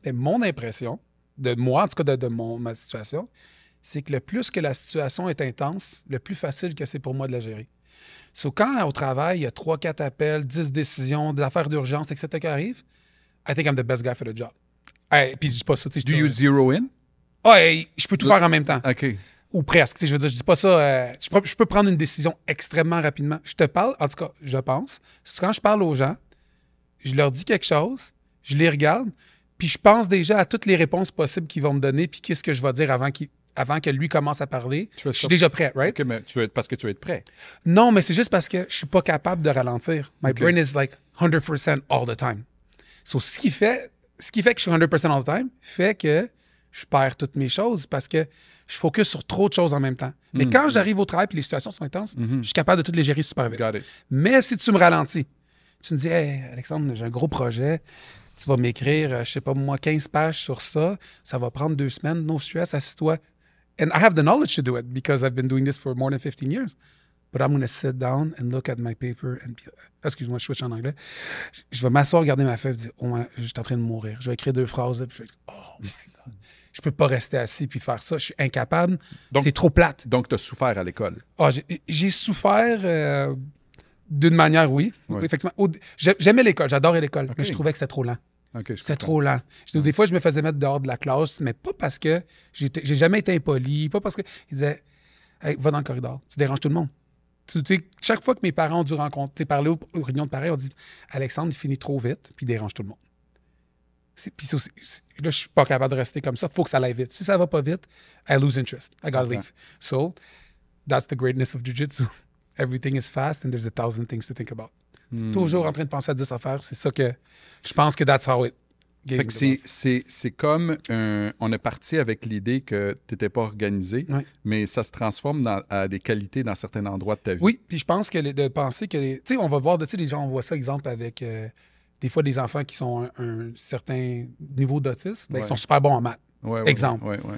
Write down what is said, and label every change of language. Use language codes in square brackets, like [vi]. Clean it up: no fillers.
[fr] Mais mon impression, de moi, en tout cas de ma situation, c'est que le plus que la situation est intense, le plus facile que c'est pour moi de la gérer. Quand au travail, il y a 3-4 appels, 10 décisions, des affaires d'urgence, etc. qui arrivent, [en] I think I'm the best guy for the job. [fr] Puis je dis pas ça. [en] Do you zero in? [fr] Je peux tout faire en même temps. OK. Ou presque. Je veux dire, je dis pas ça. Je peux prendre une décision extrêmement rapidement. Je te parle, en tout cas, je pense, quand je parle aux gens, je leur dis quelque chose, je les regarde, puis je pense déjà à toutes les réponses possibles qu'ils vont me donner, puis qu'est-ce que je vais dire avant qu'ils... avant que lui commence à parler, je suis déjà prêt, right? OK, mais parce que tu veux être prêt. Non, mais c'est juste parce que je suis pas capable de ralentir. [en] My brain is like 100% all the time. [fr] So, ce qui fait que je suis 100% [en] all the time [fr] fait que je perds toutes mes choses parce que je focus sur trop de choses en même temps. Mais quand j'arrive au travail et les situations sont intenses, je suis capable de toutes les gérer super vite. [en] Got it. [fr] Mais si tu me ralentis, tu me dis « Hey, Alexandre, j'ai un gros projet. Tu vas m'écrire, je sais pas moi, 15 pages sur ça. Ça va prendre 2 semaines. No stress, assis-toi. [en] » And I have the knowledge to do it because I've been doing this for more than 15 years. But I'm going to sit down and look at my paper and be... [fr] Excuse-moi, je switch en anglais. Je vais m'asseoir, regarder ma feuille et dire « Oh, je suis en train de mourir. » Je vais écrire 2 phrases. Là, puis je vais dire « [en] Oh my God. [fr] » Je peux pas rester assis puis faire ça. Je suis incapable. C'est trop plate. Donc, tu as souffert à l'école. J'ai souffert d'une manière, oui. Effectivement. J'aimais l'école. J'adorais l'école. Mais je trouvais que c'était trop lent. C'est trop lent. Des fois, je me faisais mettre dehors de la classe, mais pas parce que j'ai jamais été impoli, pas parce que ils disaient hey, va dans le corridor, tu déranges tout le monde. Tu sais, chaque fois que mes parents ont dû parler aux réunions de parents, on dit Alexandre, il finit trop vite, puis il dérange tout le monde. Puis là, je suis pas capable de rester comme ça. Il faut que ça aille vite. Si ça va pas vite, [en] I lose interest. I gotta leave. So, that's the greatness of Jiu-Jitsu. Everything is fast and there's 1,000 things to think about. [fr] Toujours en train de penser à 10 affaires. C'est ça que je pense que [en] that's how it [fr] fait que c'est comme on est parti avec l'idée que tu n'étais pas organisé, mais ça se transforme à des qualités dans certains endroits de ta vie. Oui, puis je pense que de penser que... Tu sais, on va voir, les gens, on voit ça, exemple, avec des fois des enfants qui sont un certain niveau d'autisme, ils sont super bons en maths. Exemple.